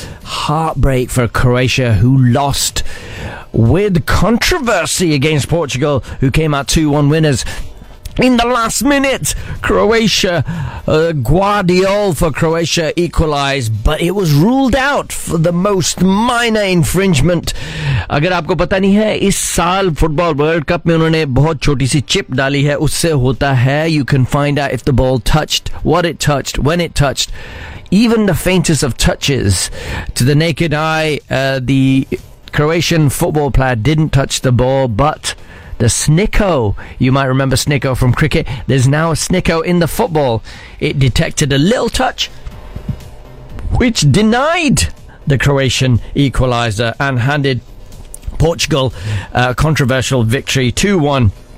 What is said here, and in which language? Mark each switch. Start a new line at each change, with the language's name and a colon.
English: Heartbreak for Croatia, who lost with controversy against Portugal, who came out 2-1 winners. In the last minute, Croatia, Guardiol for Croatia equalised, but it was ruled out for the most minor infringement.
Hindi: अगर आपको पता नहीं है, इस साल football world cup में उन्होंने बहुत छोटी सी चिप डाली है, उससे होता है,
English: you can find out if the ball touched, what it touched, when it touched, even the faintest of touches. To the naked eye, the Croatian football player didn't touch the ball, but the snicko, you might remember snicko from cricket, there's now a snicko in the football. It detected a little touch, which denied the Croatian equaliser and handed Portugal a controversial victory, 2-1.